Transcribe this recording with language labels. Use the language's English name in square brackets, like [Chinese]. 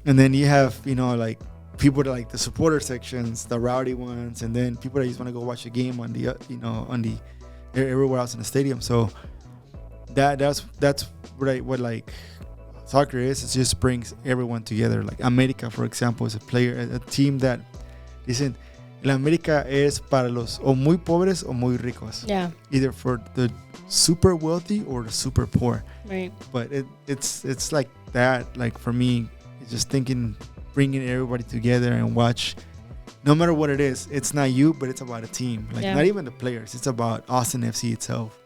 [English] And then you have, you know, like people that like the supporter sections, the rowdy ones, and then people that just want to go watch a game on the, you know, on the everywhere else in the stadium. So that's what like soccer is. It just brings everyone together. Like America, for example, is a team that [Spanish] dicen el América es para los o muy pobres o muy ricos. [English] Yeah. Either for the super wealthy or the super poor. Right. But it's like that. Like for me, it's just bringing everybody together and watch. No matter what it is, it's not you, but it's about a team. Like not even the players. It's about Austin FC itself.